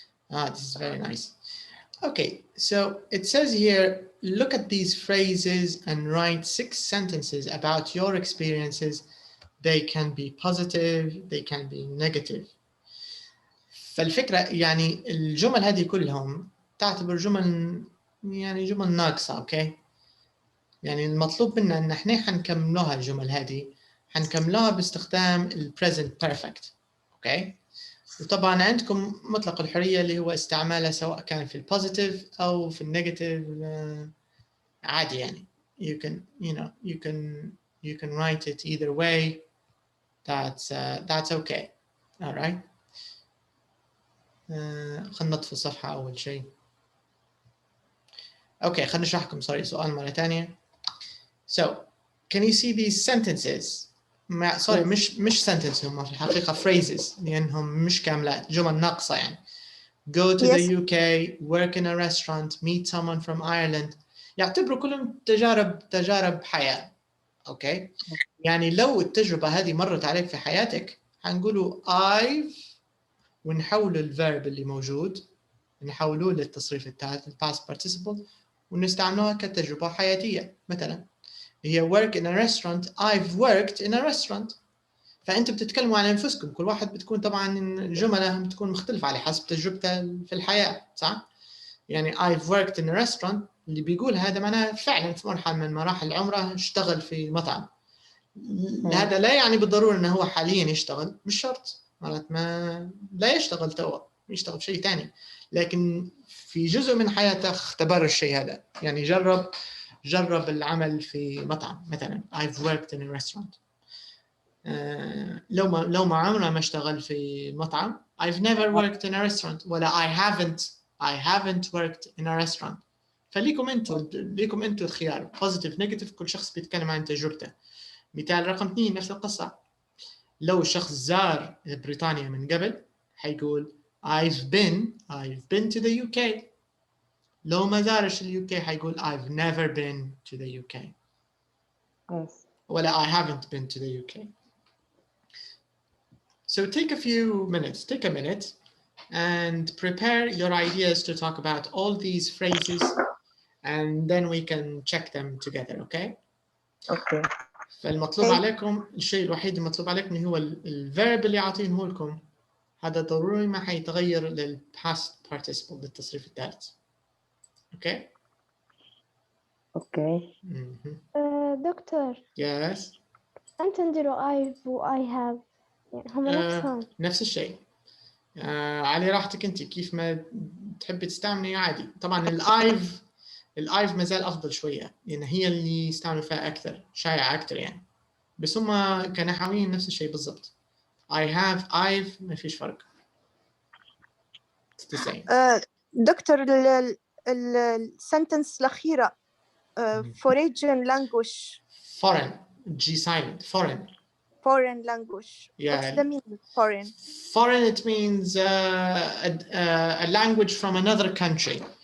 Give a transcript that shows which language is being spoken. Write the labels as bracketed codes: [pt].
[en] This is very nice. Okay, so it says here, look at these phrases and write 6 sentences about your experiences. They can be positive, they can be negative. [ar] فالفكرة يعني الجمل هذه كلهم تعتبر جمل ناقصة. اوكي يعني المطلوب منا ان احنا حنكملوها الجمل هذه حنكملوها باستخدام ال present perfect. اوكي وطبعا عندكم مطلق الحرية اللي هو استعمالها سواء كان في البوزيتيف او في النيجاتيف عادي يعني. [en] you can write it either way. That's okay. All right. [ar] خلنا نطفي الصفحة أول شيء. أوكي خلنا نشرح لكم سؤال مرة ثانية. [en] So can you see these sentences؟ [ar] مش sentences هم في الحقيقة phrases لأنهم مش كاملات جمل ناقصة يعني. [en] Go to the UK, work in a restaurant, meet someone from Ireland. [ar] يعتبروا كلهم تجارب حياة. أوكي يعني لو التجربة هذه مرت عليك في حياتك هنقولوا I've ونحول الفيرب اللي موجود نحولوه للتصريف الثالث past participle ونستعملوها كتجربة حياتية. مثلا هي [en] work in a restaurant. I've worked in a restaurant. [ar] فأنتوا بتتكلموا عن أنفسكم. كل واحد بتكون طبعا جملة بتكون مختلفة على حسب تجربته في الحياة صح؟ يعني [en] I've worked in a restaurant [ar] اللي بيقول هذا معناه فعلا في مرحلة من مراحل عمره اشتغل في مطعم. هذا لا يعني بالضرورة أنه هو حاليا يشتغل مش شرط. مرات ما لا يشتغل توا يشتغل شيء تاني لكن في جزء من حياته اختبر الشيء هذا يعني جرب العمل في مطعم. مثلا I've worked in a restaurant. لو ما عمره ما اشتغل في مطعم I've never worked in a restaurant ولا I haven't worked in a restaurant. فليكم انتوا الخيار positive negative. كل شخص بيتكلم عن تجربته. مثال رقم 2 نفس القصة. لو الشخص زار بريطانيا من قبل حيقول [en] I've been to the UK. [ar] لو ما زارش ال UK حيقول [en] I've never been to the UK. Yes. [ar] ولا [en] I haven't been to the UK. So take a minute and prepare your ideas to talk about all these phrases, and then we can check them together, okay? Okay. [ar] فالمطلوب عليكم الشيء الوحيد المطلوب عليكم هو الverb اللي عاطينه لكم، هذا ضروري ما حيتغير للpast participle للتصريف الثالث. [en] Okay? Okay. [ar] دكتور [en] Yes. [ar] أنت نديرو I've و I have يعني هم نفسهم. نفس الشيء. على راحتك انت كيف ما تحبي تستعملي عادي. طبعا الآيف ما زال افضل شويه، لان هي اللي يستعملوا فيها اكثر، شائعه اكثر يعني. بس هم كنحويين نفس الشيء بالضبط. [en] I have, I've [ar] ما فيش فرق. [en] It's the same. [ar] دكتور السنتنس الأخيرة [en] foreign language. Foreign, G silent, Foreign language. Yeah. What's the meaning foreign? Foreign, it means a language from another country.